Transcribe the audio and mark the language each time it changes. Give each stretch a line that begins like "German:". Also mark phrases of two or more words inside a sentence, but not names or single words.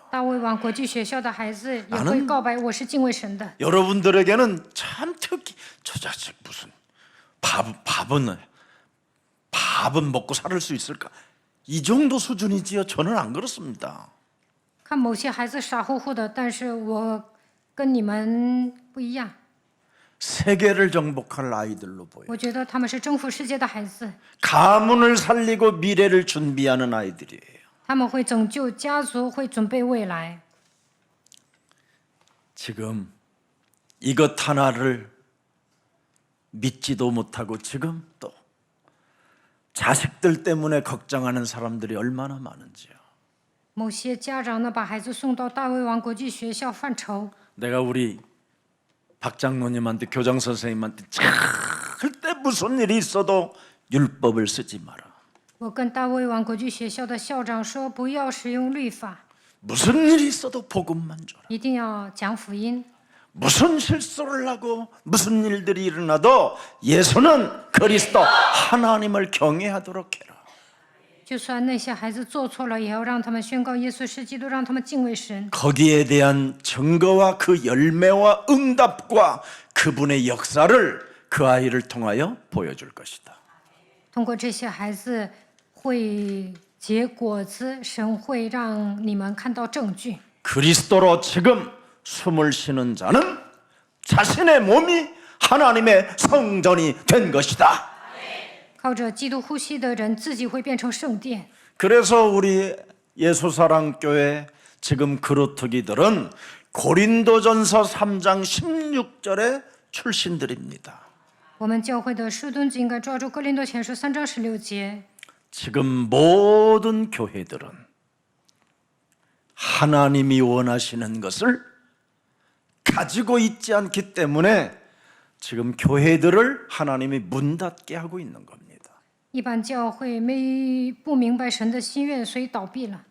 Chinese: 大卫王国际学校的孩子也会告白我是敬畏神的。
Korean: 여러분들에게는 참 특히 저 자식 무슨 밥은 먹고 살을 수 있을까? 이 정도 수준이지요. 저는 안 그렇습니다.
Chinese: 看某些孩子傻乎乎的，但是我跟你们不一样，
Korean: 세계를 정복할 아이들로 보여요.
Chinese: 我觉得他们是征服世界的孩子，
Korean: 가문을 살리고 미래를 준비하는 아이들이에요.
Chinese: 他们会拯救家族，会准备未来。
Korean: 지금 이것 하나를 믿지도 못하고 지금 또 자식들 때문에 걱정하는 사람들이 얼마나 많은지요.
Chinese: 某些家长呢，把孩子送到大卫王国际学校犯愁。
Korean: 내가 우리 박 장로님한테 교장 선생님한테 절대 무슨 일이 있어도 율법을 쓰지 마라.
Chinese: 我跟大卫王国际学校的校长说，不要使用律法，
Korean: 무슨 일이 있어도 복음만 줘라.
Chinese: 一定要讲福音。
Korean: 무슨 실수를 하고 무슨 일들이 일어나도 예수는 그리스도 하나님을 경외하도록 해라.
Chinese: 就算那些孩子做错了，也要让他们宣告耶稣是基督，让他们敬畏神。
Korean: 거기에 대한 증거와 그 열매와 응답과 그분의 역사를 그 아이를 통하여 보여줄 것이다.
Chinese: 通过这些孩子会结果子，神会让你们看到证据。
Korean: 그리스도로 지금 숨을 쉬는 자는 자신의 몸이 하나님의 성전이 된 것이다.
Chinese: 靠着基督呼吸的人，自己会变成圣殿。
Korean: 그래서 우리 예수사랑교회 지금 그루터기들은 고린도전서 3장 16절의 출신들입니다.
Chinese: 我们教会的师墩子应该抓住哥林多前书3章16节。
Korean: 지금 모든 교회들은 하나님이 원하시는 것을 가지고 있지 않기 때문에 지금 교회들을 하나님이 문 닫게 하고 있는 겁니다.
Chinese: 一般教会不明白神的心愿，所以倒闭了。